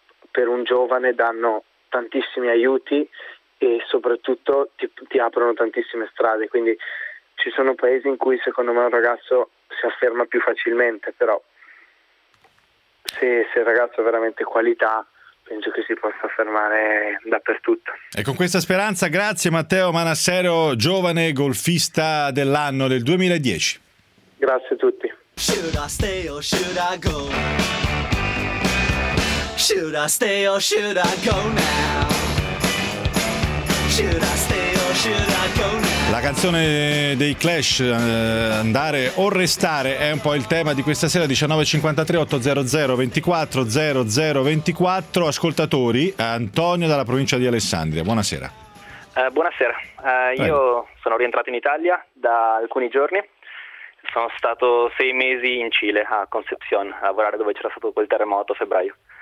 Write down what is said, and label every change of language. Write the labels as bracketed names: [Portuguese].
[Italian] per un giovane danno tantissimi aiuti e soprattutto ti aprono tantissime strade, quindi ci sono paesi in cui secondo me un ragazzo si afferma più facilmente, però se il ragazzo ha veramente qualità penso che si possa affermare dappertutto. E con questa speranza, grazie Matteo Manassero, giovane golfista dell'anno del 2010. Grazie a tutti. [English] Should I stay or should I go? Should I stay or should I go now? Should I stay or should I go now? [Italian] La canzone dei Clash, Andare o Restare, è un po' il tema di questa sera, 1953 800 24 00 24. Ascoltatori, Antonio dalla provincia di Alessandria, buonasera. Buonasera, io sono rientrato in Italia da alcuni giorni, sono stato 6 mesi in Cile, a Concepción, a lavorare dove c'era stato quel terremoto a febbraio.